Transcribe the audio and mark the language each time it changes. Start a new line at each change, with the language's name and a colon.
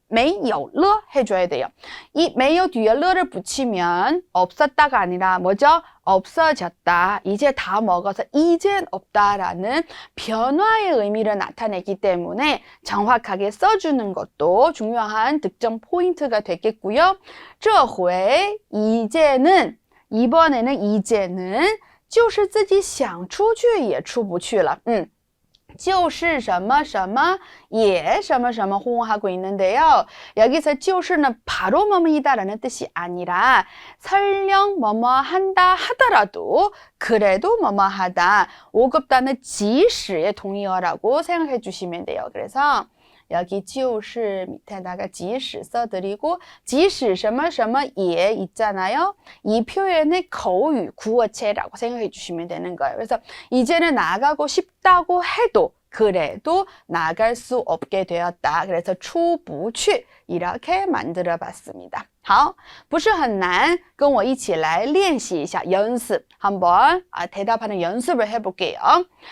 Korean: 没有了 해줘야 돼요. 이 没有 뒤에 를을 붙이면 없었다가 아니라 뭐죠? 없어졌다. 이제 다 먹어서 이젠 없다라는 변화의 의미를 나타내기 때문에 정확하게 써주는 것도 중요한 득점 포인트가 되겠고요.
Chinese: 这回
Korean: 이제는 이번에는 이제는
Chinese: 就是自己想出去也出不去了.
Korean: 就是什么什么也什么什么 호응하고 있는데요. 여기서 就是는 바로 뭐뭐이다라는 뜻이 아니라 설령 뭐뭐 한다 하더라도 그래도 뭐뭐 하다. 5급단은 即使의 동의어라고 생각해 주시면 돼요. 그래서 여기 就是 밑에다가 即使 써드리고 即使 什么什么也 있잖아요. 이 표현의 거유, 구어체라고 생각해 주시면 되는 거예요. 그래서 이제는 나가고 싶다고 해도 그래도 나갈 수 없게 되었다. 그래서 出不去 이렇게 만들어 봤습니다.
Chinese: 好，不是很难，跟我一起来练习一下 연습.
Korean: 한번 대답하는 연습을 해볼게요.